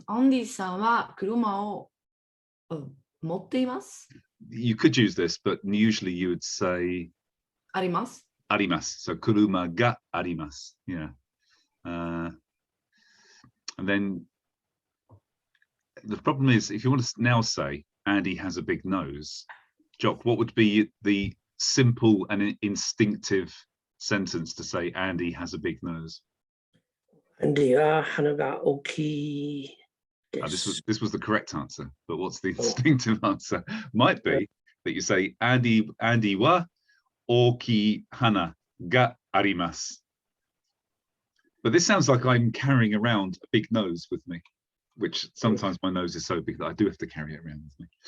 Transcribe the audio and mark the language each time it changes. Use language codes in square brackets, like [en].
[ja] Andy さんは車を持っています。 [en] You could use this, but usually you would say [ja] あります。あります.So, 車があります.Yeah. [en] And then the problem is, if you want to now say Andy has a big nose, Jock, what would be the simple and instinctive sentence to say Andy has a big nose? [ja] Andy は鼻が大きいです。 [en] This was the correct answer, but what's the instinctive answer? Might be that you say [ja] Andy は大きい鼻があります. [en] But this sounds like I'm carrying around a big nose with me, which sometimes my nose is so big that I do have to carry it around with me.